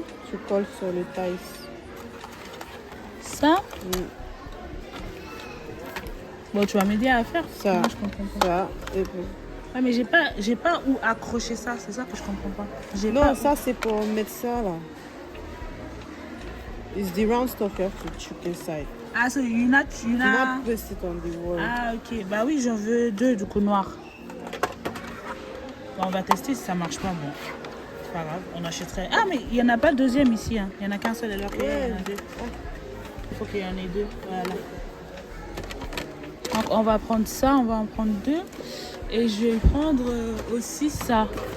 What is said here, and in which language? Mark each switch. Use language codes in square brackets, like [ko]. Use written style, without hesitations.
[fr] Tu colles sur le taille. Ça? Bon, tu vas m'aider à faire Ça. Moi, je comprends pas. Ça. Et puis... Ah, mais j'ai pas où accrocher ça. C'est ça que je comprends pas. Non, ça c'est pour mettre ça là. [en] It's the round stuff you have to chip inside. Ah, so you not Do not place it on the wall. Ah, ok. [fr] Bah oui, j'en veux 2 du coup noirs. Bon, on va tester si ça marche pas. Bon, c'est pas grave. On achèterait. Ah, mais il y en a pas le deuxième ici. Hein. Il y en a qu'un seul alors qu'il y en a 2. Il faut qu'il y en ait 2. Voilà. Donc, on va prendre ça. On va en prendre 2. Et je vais prendre aussi ça.